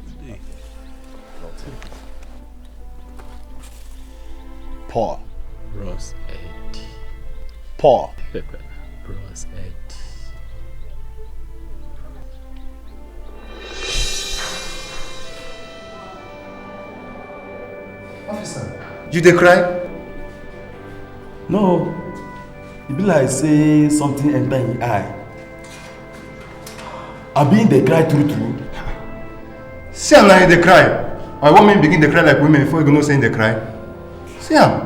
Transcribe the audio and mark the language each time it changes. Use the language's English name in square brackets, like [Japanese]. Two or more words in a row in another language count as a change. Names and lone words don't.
[Nigerian Pidgin] Paul. Ross Ed. Paul. Ross Ed. Officer, you dey cry? No, e be like say something enter in eye. Abi dey cry true true. See am now you dey cry. Or women begin to cry like women before you go know say they cry. See am.